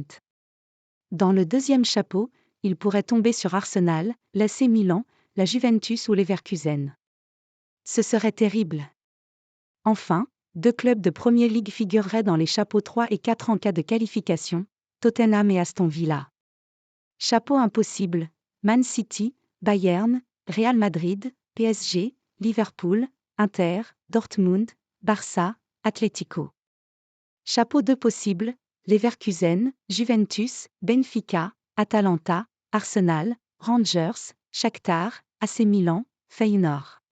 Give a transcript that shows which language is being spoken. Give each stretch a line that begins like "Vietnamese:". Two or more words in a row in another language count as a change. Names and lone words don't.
French: Dans le deuxième chapeau, il pourrait tomber sur Arsenal, l'AC Milan, la Juventus ou Leverkusen. Ce serait terrible. Enfin, 2 clubs de Premier League figureraient dans les chapeaux 3 et 4 en cas de qualification, Tottenham et Aston Villa. Chapeau impossible, Man City, Bayern, Real Madrid, PSG, Liverpool, Inter, Dortmund, Barça, Atlético. Chapeau 2 possible, Leverkusen, Juventus, Benfica, Atalanta, Arsenal, Rangers, Shakhtar, AC Milan, Feyenoord.